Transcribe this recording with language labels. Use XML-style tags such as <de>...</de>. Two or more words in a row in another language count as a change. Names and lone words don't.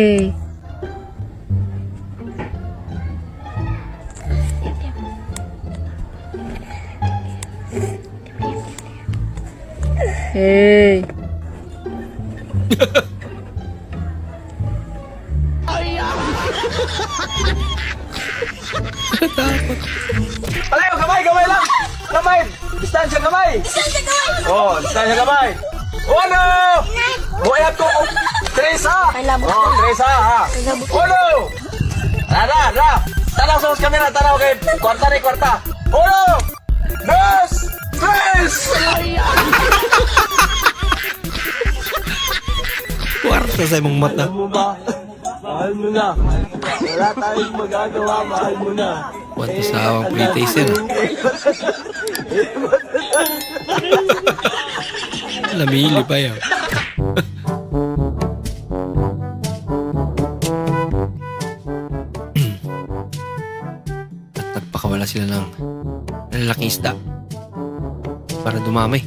<en>Hey.</en> <tl>Takot. Palayo, kamay lang! Kamay! Distansya kamay! Oh, distansya kamay! Uno!</tl> <ceb>Buhat ko! Teresa! Oh, Teresa ha! Uno! Ra! Tanaw sa kamera, tanaw kay kwarta ni kwarta! Uno! Dos! Tres! Kwarta sa imong mata.</ceb> <tl>Mahal mo na. Wala tayong magagawa, mahal mo na.</tl> <ceb>Kwarta sa awang PlayStation.</ceb> <tl>Namili pa yan. At nagpakawala sila ng lalaking isda para dumamay.</tl>